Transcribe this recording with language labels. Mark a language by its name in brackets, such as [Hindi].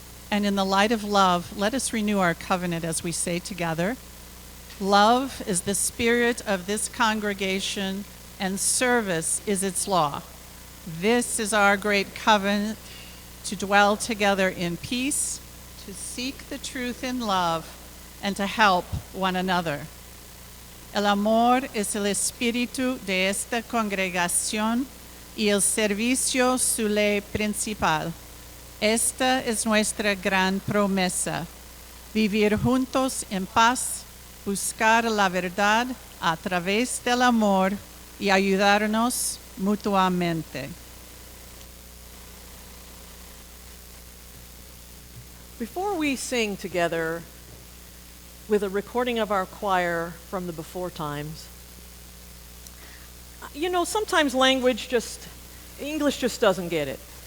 [English] And in the light of love, let us renew our covenant as we say together, love is the spirit of this congregation, and service is its law. This is our great covenant, to dwell together in peace, to seek the truth in love, and to help one another. [Spanish] El amor es el espíritu de esta congregación y el servicio su ley principal. Esta es nuestra gran promesa, vivir juntos en paz, buscar la verdad a través del amor y ayudarnos mutuamente. [English] Before we sing together with a recording of our choir from the before times, you know, sometimes English just doesn't get it.